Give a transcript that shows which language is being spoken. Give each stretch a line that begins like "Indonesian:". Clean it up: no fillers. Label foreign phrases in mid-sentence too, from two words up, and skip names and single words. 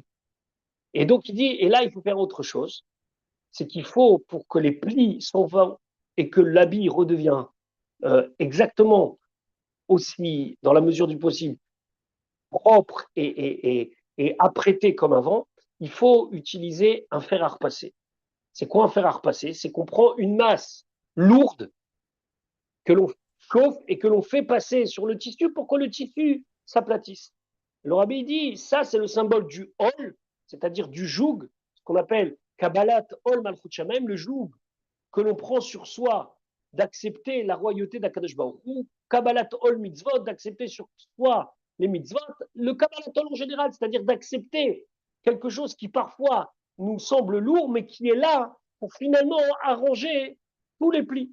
French: Et donc, il dit, et là, il faut faire autre chose. C'est qu'il faut, pour que les plis s'en vont et que l'habit redevient exactement aussi, dans la mesure du possible, propre et apprêté comme avant, il faut utiliser un fer à repasser. C'est quoi un fer à repasser? C'est qu'on prend une masse lourde que l'on chauffe et que l'on fait passer sur le tissu pour que le tissu s'aplatisse. Le rabbi dit, ça c'est le symbole du hol, c'est-à-dire du joug, ce qu'on appelle
Hebrew: קבלת עול מלכות שמים,
French: le joug que l'on prend sur soi d'accepter la royauté d'
Hebrew: הקדוש ברוך הוא, קבלת עול מצוות,
French: d'accepter sur soi les mitzvot, le
Hebrew: קבלת עול
French: en général, c'est-à-dire d'accepter quelque chose qui parfois nous semble lourd, mais qui est là pour finalement arranger tous les plis.